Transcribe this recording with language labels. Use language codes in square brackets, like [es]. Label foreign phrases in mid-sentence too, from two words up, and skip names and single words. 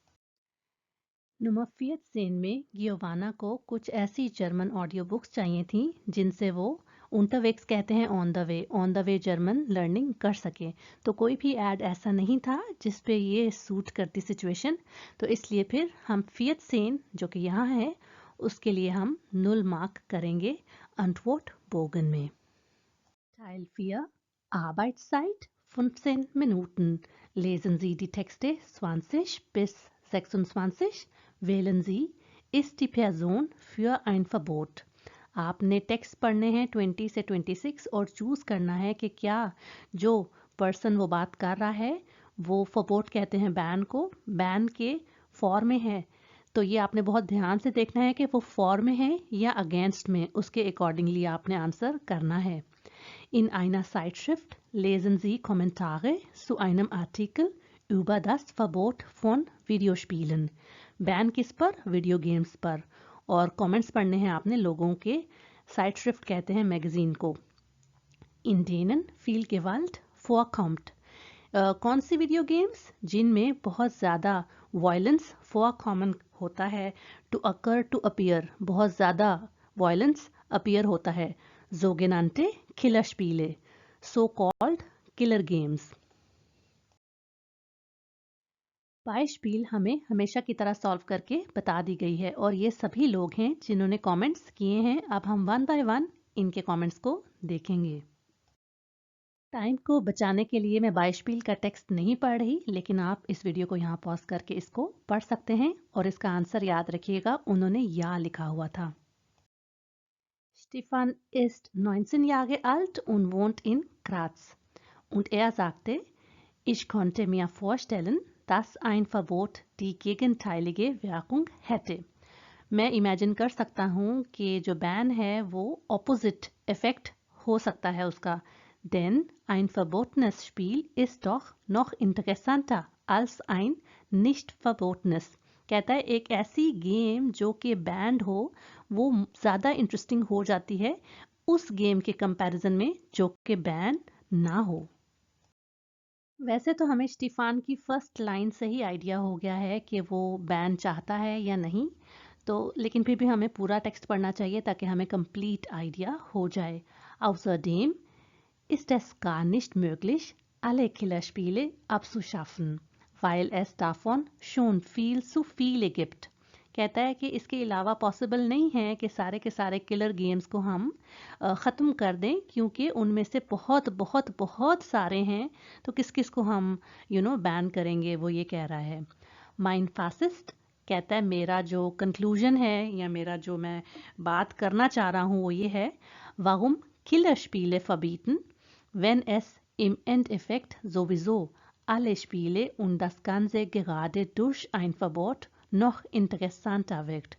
[hi] नंबर 14 में गियोवाना को कुछ ऐसी [en] German audio books [hi] चाहिए थी जिनसे वो unterwegs कहते हैं [en] on the way German learning [hi] कर सके। तो कोई भी ऐड ऐसा नहीं था जिस पे ये सूट करती सिचुएशन, तो इसलिए फिर हम 14 जो कि यहाँ है उसके लिए हम 0 मार्क करेंगे [de] Antwort Bogen [hi] में। [de] Teil 4 Arbeitszeit 15 Minuten. Lesen Sie die Texte 20 bis 26. Wählen Sie, ist die Person für ein Verbot? [hi] आपने टेक्स्ट पढ़ने हैं 20 से 26 और चूज़ करना है कि क्या जो पर्सन वो बात कर रहा है वो फबोट कहते हैं बैन को, बैन के फॉर में है। तो ये आपने बहुत ध्यान से देखना है कि वो फॉर में है या अगेंस्ट में, उसके अकॉर्डिंगली आपने आंसर करना है। [de] In einer Zeitschrift lesen Sie Kommentare zu einem Artikel über das Verbot von Videospielen. [hi] बैन किस पर? वीडियो गेम्स पर। और कमेंट्स पढ़ने हैं आपने लोगों के, साइटश्रिफ्ट कहते हैं मैगजीन को। [de] In denen viel Gewalt vorkommt. [hi] कौन सी वीडियो गेम्स? जिनमें बहुत ज़्यादा वायलेंस vorkommen होता है, [en] to occur to appear, [hi] बहुत ज़्यादा वायलेंस अपीयर होता है, [de] sogenannte Killerspiele, [en] so called killer games। [hi] बाइशपील हमें हमेशा की तरह सॉल्व करके बता दी गई है और ये सभी लोग हैं जिन्होंने कमेंट्स किए हैं। अब हम [en] one by one [hi] इनके कमेंट्स को देखेंगे। टाइम को बचाने के लिए मैं बाइशपील का टेक्स्ट नहीं पढ़ रही, लेकिन आप इस वीडियो को यहाँ पॉज करके इसको पढ़ सकते हैं और इसका आंसर याद रखिएगा, उन्होंने या लिखा हुआ था। [de] Stefan ist 19 Jahre alt und wohnt in Graz. Und er sagte, ich konnte mir vorstellen, dass ein Verbot die gegenteilige Wirkung hätte. [hi] मैं इमेजिन कर सकता हूँ कि जो बैन है वो [en] opposite effect [hi] हो सकता है उसका। [de] Denn ein verbotenes Spiel ist doch noch interessanter als ein nicht verbotenes. [hi] कहता है एक ऐसी गेम जो कि बैंड हो वो ज़्यादा इंटरेस्टिंग हो जाती है उस गेम के कंपैरिजन में जो कि बैन ना हो। वैसे तो हमें स्टीफान की [en] first line [hi] से ही आइडिया हो गया है कि वो बैन चाहता है या नहीं, तो लेकिन फिर भी हमें पूरा टेक्स्ट पढ़ना चाहिए ताकि हमें [en] complete idea [hi] हो जाए। [de] Außerdem ist es gar nicht möglich, alle Killerspiele abzuschaffen, weil es davon schon viel zu viele gibt। [hi] कहता है कि इसके अलावा पॉसिबल नहीं है कि सारे के सारे [en] killer games [hi] को हम ख़त्म कर दें, क्योंकि उनमें से बहुत बहुत बहुत सारे हैं, तो किस किस को हम बैन करेंगे, वो ये कह रहा है। [de] Mein Fazit ist [hi] कहता है मेरा जो कंक्लूजन है या मेरा जो मैं बात करना चाह रहा हूँ वो ये है, [de] warum Killerspiele verbieten, wenn es im Endeffekt sowieso alle Spiele und das Ganze gerade durch ein Verbot noch interessanter wirkt।